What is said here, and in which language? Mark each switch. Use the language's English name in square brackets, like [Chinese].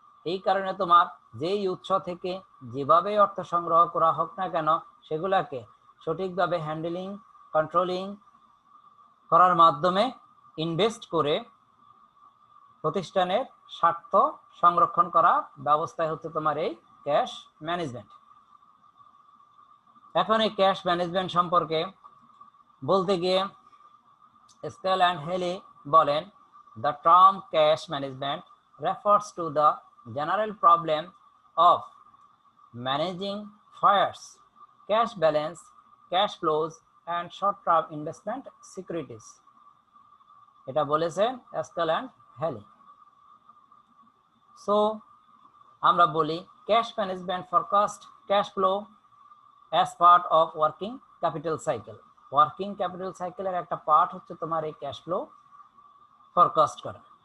[Bangla] এই কারণে তোমার যেই উৎস থেকে যেভাবে অর্থ সংগ্রহ করা হোক না কেন সেগুলাকে সঠিকভাবে হ্যান্ডেলিং, কন্ট্রোলিং করার মাধ্যমে ইনভেস্ট করে প্রতিষ্ঠানের স্বার্থ সংরক্ষণ করা ব্যবস্থায় হচ্ছে তোমার এই ক্যাশ ম্যানেজমেন্ট। এখন এই ক্যাশ ম্যানেজমেন্ট সম্পর্কে বলতে গিয়ে স্কেল অ্যান্ড হেলি বলেন, [English] The term cash management refers to the general problem of managing funds, cash balance, cash flows and short-term investment securities. [Bangla] এটা বলেছেন স্কেল অ্যান্ড হেলি। [English] so [Bangla] আমরা বলি [English] Cash management forecast cash flow as part of working capital cycle. [Bangla] Working capital সাইকেলের একটা part হচ্ছে তোমার এই ক্যাশ ফ্লো ফরকাস্ট করা।